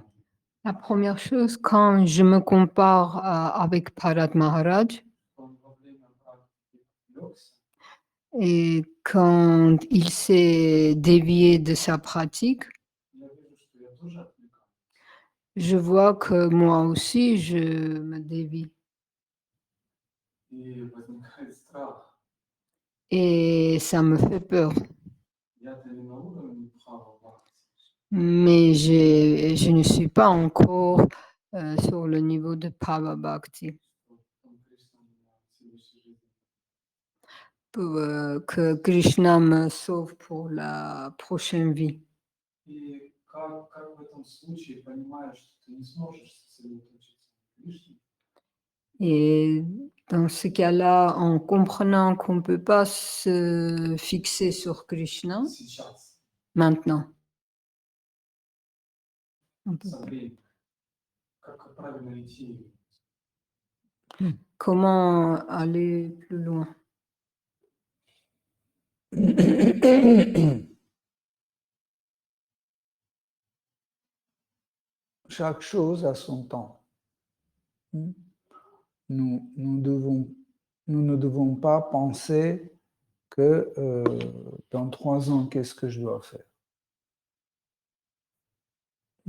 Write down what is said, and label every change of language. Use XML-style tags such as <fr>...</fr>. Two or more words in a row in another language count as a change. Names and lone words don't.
<fr>La première chose, quand je me compare avec Bharat Maharaj</fr> <ru>во время практики йогса,</ru> <fr>et quand il s'est dévié de sa pratique,</fr> <ru>я вижу, что я тоже отвлекаюсь.</ru> <fr>je vois que moi aussi, je me dévie.</fr> <ru>И возникает страх.</ru> <fr>Et ça me fait peur.</fr> <ru>Я-то не на уровне Бхава Бхакти.</ru> <fr>Mais je ne suis pas encore sur le niveau de Bhava Bhakti. Pour que Krishna me sauve pour la prochaine vie.</fr> <ru>И как в этом случае понимаешь, что ты не сможешь сосредоточиться на Кришне,</ru> <fr>Et dans ce cas-là, en comprenant qu'on ne peut pas se fixer sur Krishna</fr> <ru>сейчас,</ru> <fr>maintenant. On peut</fr> <ru>со временем, как правильно идти.</ru> <fr>Comment aller plus loin? Chaque chose a son temps. Nous ne devons pas penser que dans 3 ans, qu'est-ce que je dois faire?</fr>